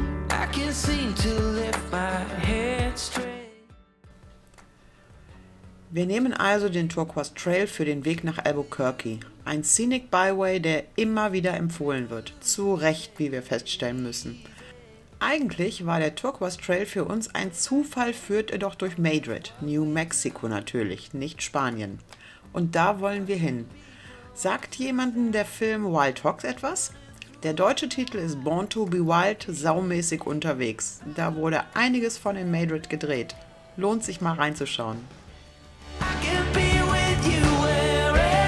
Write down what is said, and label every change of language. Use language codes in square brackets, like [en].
[en] I can't seem to lift my head straight. [de] Wir nehmen also den Turquoise Trail für den Weg nach Albuquerque. Ein Scenic Byway, der immer wieder empfohlen wird. Zu Recht, wie wir feststellen müssen. Eigentlich war der Turquoise Trail für uns ein Zufall, führt er doch durch Madrid, New Mexico natürlich, nicht Spanien. Und da wollen wir hin. Sagt jemandem der Film Wild Hogs etwas? Der deutsche Titel ist Born to be Wild, saumäßig unterwegs. Da wurde einiges von in Madrid gedreht. Lohnt sich mal reinzuschauen. [en] I can be with you wherever.